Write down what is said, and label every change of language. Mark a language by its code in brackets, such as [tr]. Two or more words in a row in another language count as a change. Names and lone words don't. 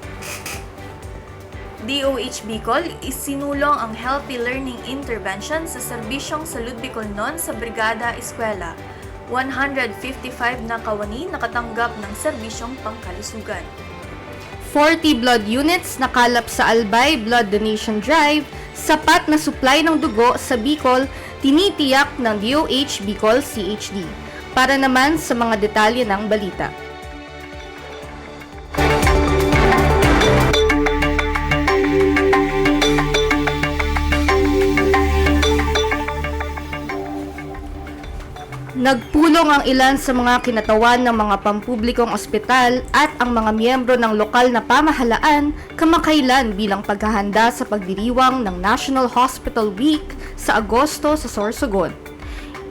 [tl] DOH Bicol isinulong ang Healthy Learning Intervention sa serbisyong salud Bicolnon sa Brigada Eskwela. 155 na kawani nakatanggap ng serbisyong pangkalusugan. 40 [en] blood units [tl] nakalap sa Albay Blood Donation Drive, sapat na supply ng dugo sa Bicol, tinitiyak ng DOH Bicol CHD. Para naman sa mga detalye ng balita. Nagpulong ang ilan sa mga kinatawan ng mga pampublikong ospital at ang mga miyembro ng lokal na pamahalaan kamakailan bilang paghahanda sa pagdiriwang ng National Hospital Week sa Agosto sa Sorsogon.